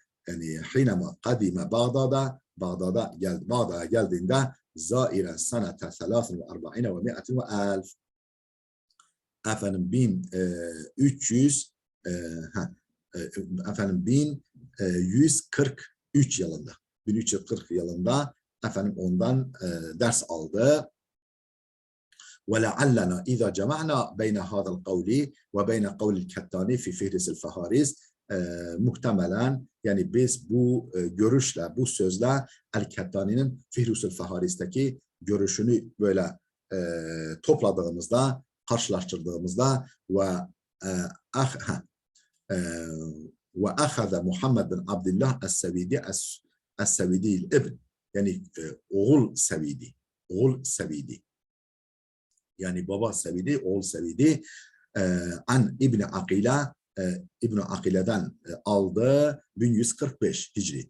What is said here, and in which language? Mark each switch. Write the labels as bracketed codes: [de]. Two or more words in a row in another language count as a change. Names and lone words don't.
[ar] Yani حينما قدم [tr] Bağdat'a geldiğinde [ar] زائرا سنة 43 و 100 و ألف. [tr] Efendim 1300 efendim 1143 yılında 1340 yılında efendim ondan ders aldı. [ar] وَلَعَلَّنَا إِذَا جَمَعْنَا بَيْنَ هَذَا الْقَوْلِ وَبَيْنَ قَوْلِ الْكَتَّانِ فِي فِهْرِسِ الْفَهَارِسِ [tr] muhtemelen yani biz bu görüşle, bu sözle El-Kettani'nin Fihrusül Faharis'teki görüşünü böyle topladığımızda, karşılaştırdığımızda ve ahaza Muhammed bin Abdullah Es-Sevidi ibn, yani oğul Sevidi, yani baba Sevidi, oğul Sevidi an İbni Akila, İbni Akile'den aldı 1145 Hicri.